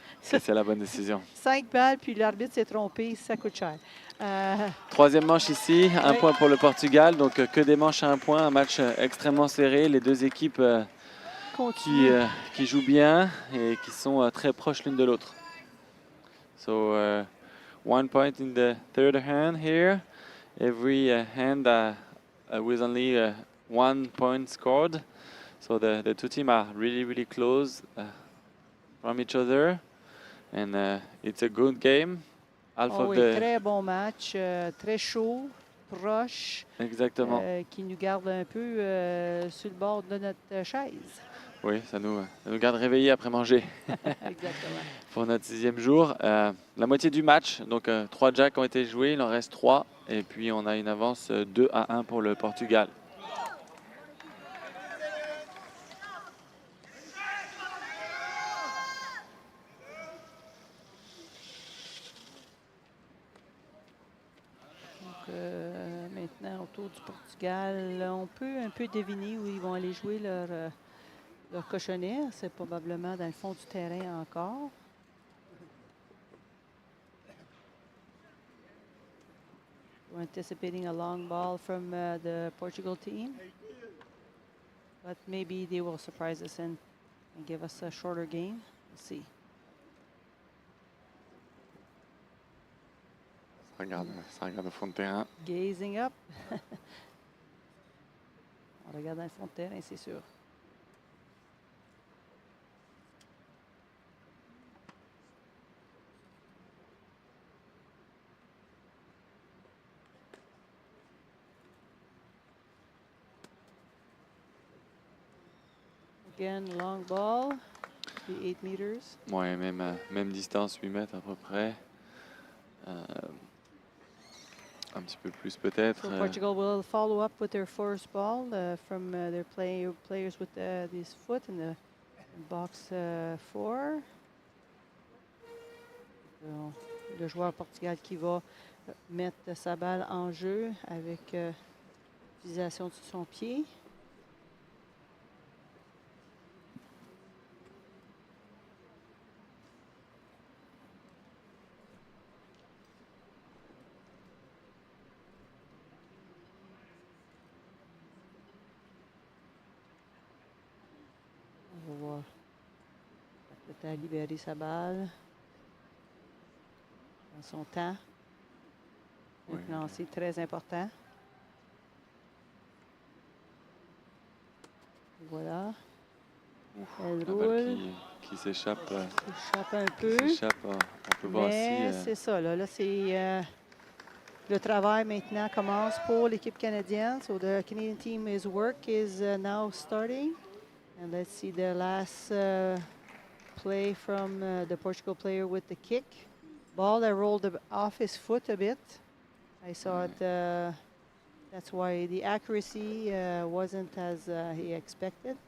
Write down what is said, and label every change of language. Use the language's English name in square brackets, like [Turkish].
[French] que c'est la bonne décision. 5 balles, puis l'arbitre s'est trompé, ça coûte cher. Troisième manche ici, un Oui. point pour le Portugal. Donc que des manches à un point, un match extrêmement serré. Les deux équipes qui jouent bien et qui sont très proches l'une de l'autre. [English] So 1 point in the third hand here. Every hand with only 1 point scored. So the two teams are really close from each other, and it's a good game. Half Oh of [French] oui, [English] the [French] très bon match, très chaud, proche, exactement. qui nous garde un peu sur le bord de notre chaise. Oui, ça nous garde réveillés après manger. Exactement. Pour notre 6e jour. La moitié du match, donc 3 jacks ont été joués, il en reste 3. Et puis on a une avance 2-1 pour le Portugal. Donc, maintenant, autour du Portugal, on peut un peu deviner où ils vont aller jouer leur cochonnet. C'est probablement dans le fond du terrain encore. [English] We're anticipating a long ball from the Portugal team. But maybe they will surprise us and give us a shorter game. We'll see. [French] Ça regarde au fond de terrain. [English] Gazing up. [French] On regarde dans le fond de terrain, c'est sûr. [English] Again, long ball, the 8 meters. [French] Ouais, même distance, 8 mètres à peu près. Un petit peu plus peut-être. [English] So Portugal will follow up with their first ball from their players with this foot in the box 4. [French] Le joueur Portugal qui va mettre sa balle en jeu avec l'utilisation de son pied. On va voir. Peut-être libérer sa balle dans son temps. Oui. Un lancer très important. Voilà. Elle La roule. balle qui s'échappe. Échappe un peu. On peut voir Mais aussi. c'est ça, là c'est le travail maintenant commence pour l'équipe canadienne. [English] So the Canadian team's work is now starting. And let's see the last play from the Portugal player with the kick. Ball that rolled off his foot a bit. I saw it. That's why the accuracy wasn't as he expected.